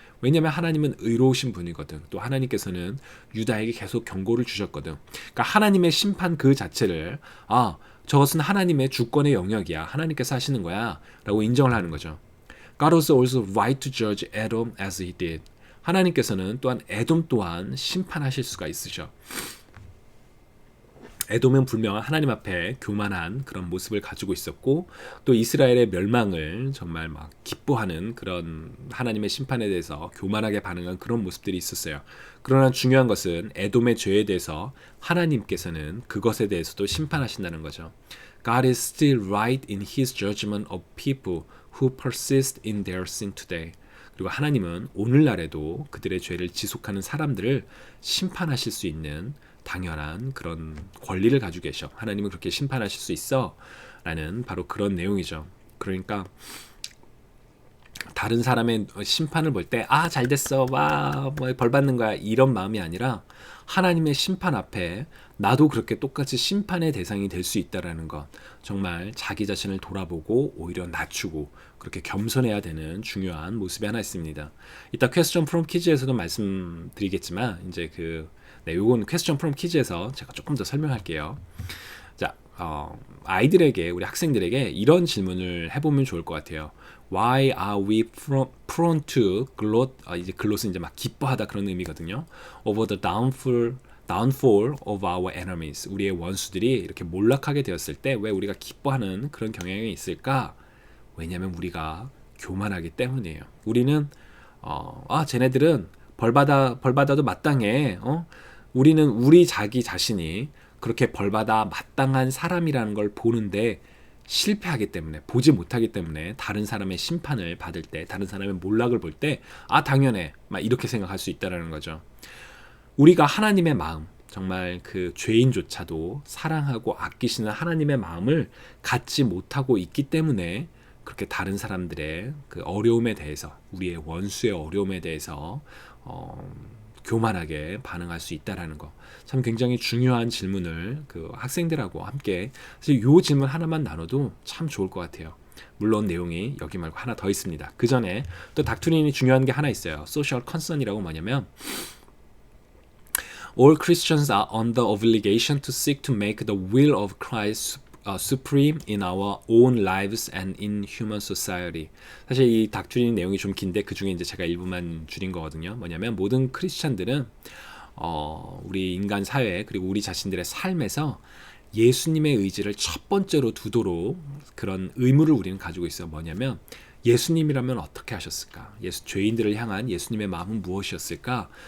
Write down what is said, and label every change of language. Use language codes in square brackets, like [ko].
[ko] 왜냐하면 하나님은 의로우신 분이거든. 또 하나님께서는 유다에게 계속 경고를 주셨거든. 그러니까 하나님의 심판 그 자체를 저것은 하나님의 주권의 영역이야. 하나님께서 하시는 거야. 라고 인정을 하는 거죠. [en] God was also right to judge Edom as he did. [ko] 하나님께서는 또한 에돔 또한 심판하실 수가 있으셔. 에돔은 분명 하나님 앞에 교만한 그런 모습을 가지고 있었고 또 이스라엘의 멸망을 정말 막 기뻐하는 그런 하나님의 심판에 대해서 교만하게 반응한 그런 모습들이 있었어요. 그러나 중요한 것은 에돔의 죄에 대해서 하나님께서는 그것에 대해서도 심판하신다는 거죠. [en] God is still right in his judgment of people who persist in their sin today. [ko] 그리고 하나님은 오늘날에도 그들의 죄를 지속하는 사람들을 심판하실 수 있는 당연한 그런 권리를 가지고 계셔. 하나님은 그렇게 심판하실 수 있어 라는 바로 그런 내용이죠. 그러니까 다른 사람의 심판을 볼 때 잘됐어, 뭐 벌 받는 거야, 이런 마음이 아니라 하나님의 심판 앞에 나도 그렇게 똑같이 심판의 대상이 될 수 있다라는 것, 정말 자기 자신을 돌아보고 오히려 낮추고 그렇게 겸손해야 되는 중요한 모습이 하나 있습니다. 이따 퀘스천 프롬 퀴즈에서도 말씀드리겠지만 이제 요건 퀘스천 프롬 퀴즈에서 제가 조금 더 설명할게요. 자, 아이들에게, 우리 학생들에게 이런 질문을 해보면 좋을 것 같아요. [en] Why are we prone to gloat? [ko] 이제 gloat은 이제 막 기뻐하다 그런 의미거든요. [en] Over the downfall of our enemies. [ko] 우리의 원수들이 이렇게 몰락하게 되었을 때 왜 우리가 기뻐하는 그런 경향이 있을까? 왜냐하면 우리가 교만하기 때문이에요. 우리는 쟤네들은 벌받아도 마땅해. 우리는 우리 자기 자신이 그렇게 벌받아 마땅한 사람이라는 걸 보는데 실패하기 때문에, 보지 못하기 때문에 다른 사람의 심판을 받을 때, 다른 사람의 몰락을 볼 때 당연해, 막 이렇게 생각할 수 있다는 거죠. 우리가 하나님의 마음, 정말 그 죄인조차도 사랑하고 아끼시는 하나님의 마음을 갖지 못하고 있기 때문에 그렇게 다른 사람들의 그 어려움에 대해서, 우리의 원수의 어려움에 대해서 교만하게 반응할 수 있다라는 거, 참 굉장히 중요한 질문을 그 학생들하고 함께, 사실 이 질문 하나만 나눠도 참 좋을 것 같아요. 물론 내용이 여기 말고 하나 더 있습니다. 그 전에 또 닥트린이 중요한 게 하나 있어요. 소셜 컨선이라고 뭐냐면 [en] All Christians are under obligation to seek to make the will of Christ supreme in our own lives and in human society. [ko] 사실 이 닥트린 내용이 좀 긴데 그 중에 이제 제가 일부만 줄인 거거든요. 뭐냐면 모든 크리스찬들은 우리 인간 사회 그리고 우리 자신들의 삶에서 예수님의 의지를 첫 번째로 두도록 그런 의무를 우리는 가지고 있어요. 뭐냐면 예수님이라면 어떻게 하셨을까? 죄인들을 향한 예수님의 마음은 무엇이었을까?